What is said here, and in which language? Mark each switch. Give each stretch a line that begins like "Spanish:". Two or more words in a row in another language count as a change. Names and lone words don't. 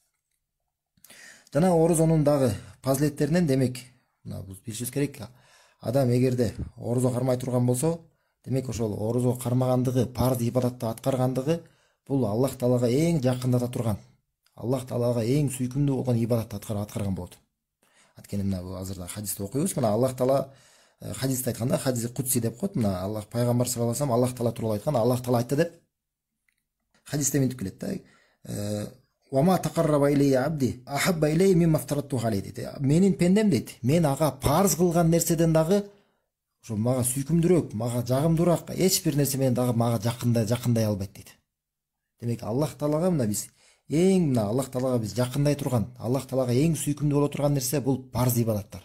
Kyrgyz: Жана орозонун дагы фазилеттеринен демек мына биз билишибиз керек, адам эгерде орозо кармай турган болсо, демек ошол орозо кармагандыгы, парз ибадатты аткаргандыгы бул Аллах Таалага эң жакындата турган, Аллах Таалага эң сүйкүмдүү болгон ибадатты аткарган болот. Анткени мына азырда хадисте окуйбуз, мына Аллах Таала хадисте айтканда,
Arabic: حديث قدسي
Kyrgyz: деп коет. Мына Аллах пайгамбар
Arabic: صلى الله عليه وسلم
Kyrgyz: Аллах таала тууралуу айткан, Аллах таала айтты деп хадисте мынтип келет да.
Arabic: وما تقرب إلي عبدي أحب إلي مما افترضته عليه дейт.
Kyrgyz: Менин пендем дейт, мен ага парыз кылган нерседен дагы ошо мага сүйкүмдүүрөөк, мага жагымдуураак эч бир нерсе менен дагы мага жакындай албайт дейт. Демек Аллах таалага мына биз Аллах таалага биз жакындай турган, Аллах таалага эң сүйкүмдүү боло турган нерсе бул парыз ибадаттар.